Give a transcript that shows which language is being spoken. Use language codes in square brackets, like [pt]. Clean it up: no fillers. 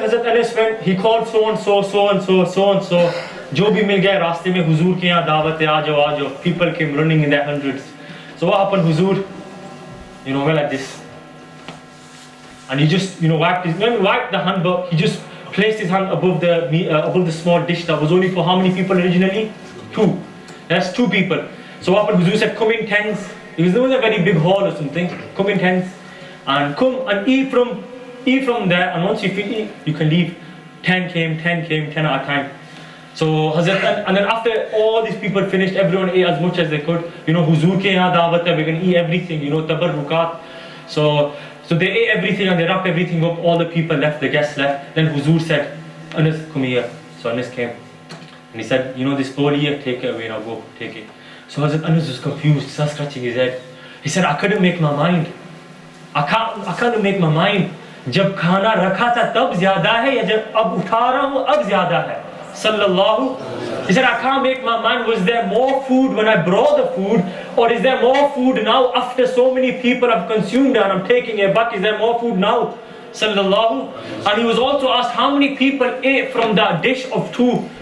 [en] Hazrat Anas went, he called so and so. [hi] जो भी मिल गया रास्ते में, हुजूर के यहाँ दावत है, आ जाओ. [en] People came running in their hundreds. So what happened? Huzur went like this. And he just, wiped the hand, but he just placed his hand above the small dish that was only for how many people originally? 2. That's 2 people. So what happened? Huzur said, come in tens. There was a very big hall or something. Come in tens. And come and eat from there. And once you finish, you can leave. 10 came, 10 at a time. So Hazrat, and then after all these people finished, everyone ate as much as they could. [hi] Huzur ke yahan dawat hai, [en] we're going to eat everything, tabarrukat. So they ate everything and they wrapped everything up. All the people left, the guests left. Then Huzur said, Anas, come here. So Anas came. And he said, this bowl here, take it away now, go, take it. So Hazrat Anas was confused, started scratching his head. He said, I couldn't make my mind. I can't make my mind. [hi] जब खाना रखा था तब ज़्यादा है या जब अब उठा रहा हूँ अब ज़्यादा है. [en] Sallallahu. He said, I can't make my mind. Was there more food when I brought the food, or is there more food now after so many people have consumed and I'm taking it back? Is there more food now? Sallallahu. And he was also asked how many people ate from that dish of 2.